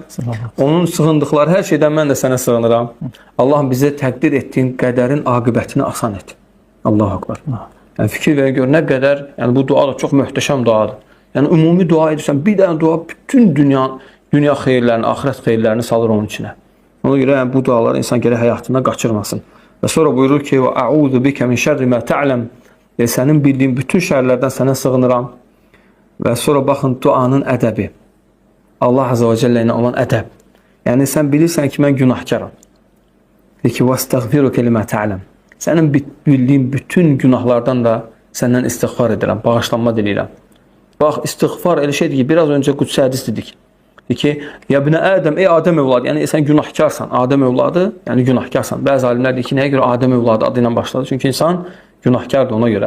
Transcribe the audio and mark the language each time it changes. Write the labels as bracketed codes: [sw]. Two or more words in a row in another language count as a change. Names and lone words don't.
[az] Onun sığındıqları hər şeydən mən də sənə sığınıram. Allahım, bizə təqdir etdiyin qədərin aqibətini asan et. [ar] الله أكبر. [az] Yəni, fikir verin, gör, nə qədər, yəni bu dua da çox möhtəşəm duadır. Yəni, ümumi dua edirsən, bir dənə dua bütün dünya xeyirlərini, axirət xeyirlərini salır onun içinə. Ona görə yəni, bu duaları insan gərək həyatında qaçırmasın. Və sonra buyurur ki, [ar] وَأَعُوذُ بِكَ مِنْ شَرِّ مَا تَعْلَمْ [az] Sənin bildiyin bütün şərlərdən sənə sığınıram. Və sonra baxın, duanın ədəbi. Allah [ar] عز وجل [az] ilə olan ədəb. Yəni, sən bilirsən ki, mən günahkaram. Deyir ki, [ar] وَاسْتَغْفِرُكَ لِمَا تَعْلَمْ [az] Sənin bildiyin bütün günahlardan da səndən istiğfar edirəm, bağışlanma diləyirəm. Bax, istiğfar elə şeydir ki, biraz öncə qudsi hədis dedik. Deyir ki, [ar] يا بني آدم, [az] ey Adəm övladı, yəni sən günahkarsan, Adəm övladı, yəni günahkarsan. Bəzi alimlər deyir ki, nəyə görə Adəm övladı adı ilə başladı? Çünki insan günahkardır ona görə.